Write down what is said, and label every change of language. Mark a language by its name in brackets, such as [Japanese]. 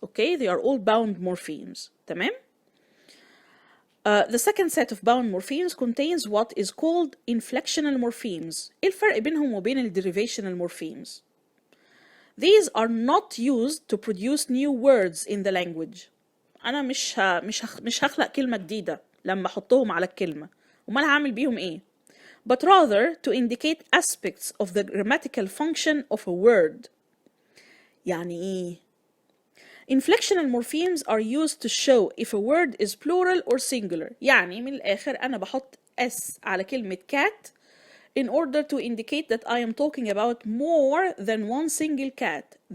[English] Okay, they are all bound morphemes. [Arabic] تمام? [English] The second set of bound morphemes contains what is called inflectional morphemes. [Arabic] إيه الفرق بينهم وبين ال derivational morphemes? [English] These are not used to produce new words in the language. [Arabic] أنا مش هخلق كلمة جديدة لما أحطهم على الكلمة. وما هعمل بيهم إيه؟ [English] But rather to indicate aspects of the grammatical function of a word. [Arabic] يعني إيه؟ [English] Inflectional morphemes are used to show if a word is plural or singular. [Arabic] يعني من الآخر أنا بحط S على كلمة cat [English] in order to indicate that I am talking about more than one single cat.